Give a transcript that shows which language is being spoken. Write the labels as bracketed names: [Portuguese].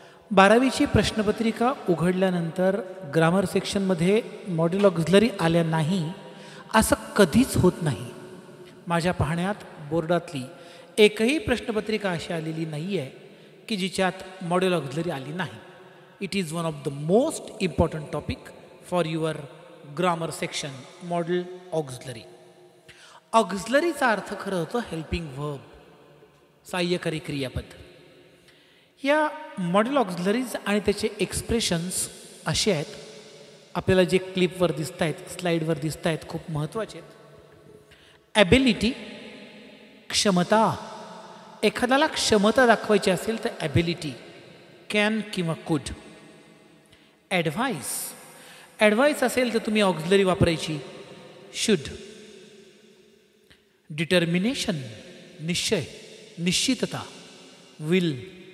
[Marathi] 12वीची प्रश्नपत्रिका उघडल्यानंतर ग्रामर सेक्शनमध्ये मॉडेल ऑक्झिलरी आल्या नाही असं कधीच होत नाही. माझ्या पाहण्यात बोर्डातली एकही प्रश्नपत्रिका अशी आलेली नाही आहे की जिच्यात मॉडेल ऑक्झिलरी आली नाही. [English] It is one of the most important topic for your grammar section, model auxiliary. [Marathi] ऑक्झिलरीचा अर्थ खरं होतं हेल्पिंग वर्ब, सहाय्यकारी क्रियापद. या मॉडेल ऑक्झिलरीज आणि त्याचे एक्सप्रेशन्स असे आहेत, आपल्याला जे क्लिपवर दिसत आहेत, स्लाईडवर दिसत आहेत, खूप महत्त्वाचे आहेत. ॲबिलिटी, क्षमता. एखाद्याला क्षमता दाखवायची असेल तर ॲबिलिटी, कॅन किंवा कुड. ॲडव्हाइस, ॲडव्हाइस असेल तर तुम्ही ऑक्झिलरी वापरायची शुड. डिटर्मिनेशन, निश्चय, निश्चितता, विल.